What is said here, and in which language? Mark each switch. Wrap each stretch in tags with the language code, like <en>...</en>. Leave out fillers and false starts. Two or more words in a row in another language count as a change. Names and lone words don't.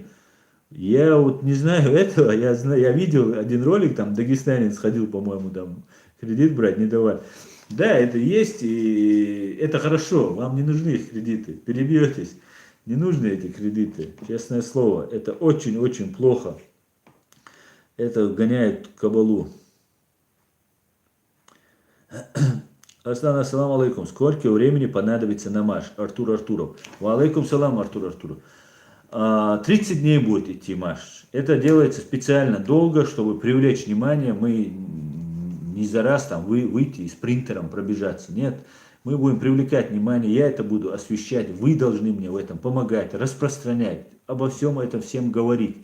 <ru>Я вот не знаю этого, я видел один ролик, там дагестанец ходил, по-моему, там кредит брать не давали. Да, это есть, и это хорошо, вам не нужны их кредиты, перебьетесь, не нужны эти кредиты, честное слово, это очень-очень плохо, это гоняет кабалу.</ru> <ar>Аслан, السلام عليكم.</ar> <ru>Сколько времени понадобится намаз?</ru> <ar>Артур Артуров. وعليكم السلام,</ar> <ru>Артур Артуров. 30 дней будет идти марш. Это делается специально долго, чтобы привлечь внимание. Мы не за раз там выйти и спринтером пробежаться. Нет, мы будем привлекать внимание. Я это буду освещать. Вы должны мне в этом помогать, распространять, обо всем этом всем говорить.</ru>